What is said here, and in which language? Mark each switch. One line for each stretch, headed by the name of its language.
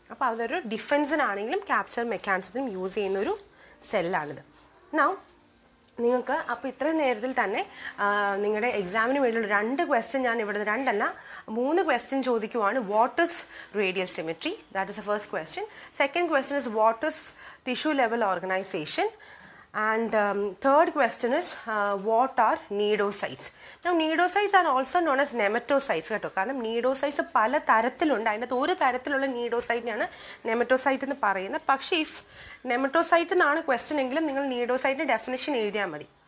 Malayalam: അപ്പോൾ അതൊരു ഡിഫെൻസിനാണെങ്കിലും capture മെക്കാനിസത്തിനും use ചെയ്യുന്നൊരു സെല്ലാണിത്. നൗ നിങ്ങൾക്ക് അപ്പോൾ ഇത്രയും നേരത്തിൽ തന്നെ നിങ്ങളുടെ എക്സാമിന് വേണ്ടിയുള്ള 2 ക്വസ്റ്റ്യൻ ഞാൻ ഇവിടെ 2 അല്ല 3 question ചോദിക്കുവാണ്.
English: What is radial symmetry? That is the first question. Second question is what is tissue level organisation? And third question is what are cnidocytes? Now cnidocytes are also known as nematocytes കേട്ടോ.
Malayalam: കാരണം cnidocytes പല തരത്തിലുണ്ട്. അതിനകത്ത് ഒരു തരത്തിലുള്ള cnidocyteനെയാണ് നെമറ്റോസൈറ്റ് എന്ന് പറയുന്നത്. പക്ഷേ ഇഫ് നെമറ്റോസൈറ്റ് എന്നാണ് ക്വസ്റ്റ്യൻ എങ്കിലും നിങ്ങൾ cnidocyte ഡെഫിനിഷൻ എഴുതിയാൽ മതി.